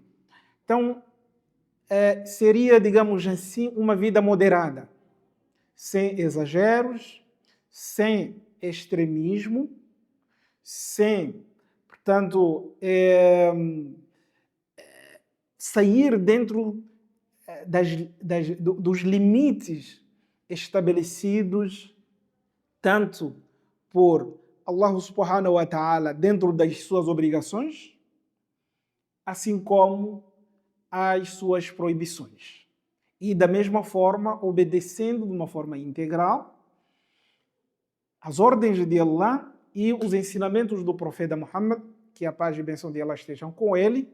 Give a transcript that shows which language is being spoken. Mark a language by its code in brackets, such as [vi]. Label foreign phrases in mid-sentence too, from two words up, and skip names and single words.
[pt] Então, seria, digamos assim, uma vida moderada, sem exageros, sem extremismo, sem, portanto, sair dentro dos limites estabelecidos tanto por Allah [ar] سبحانه وتعالى [pt] dentro das suas obrigações, assim como as suas proibições. E da mesma forma, obedecendo de uma forma integral as ordens de Allah e os ensinamentos do profeta Muhammad, que a paz e a bênção de Allah estejam com ele.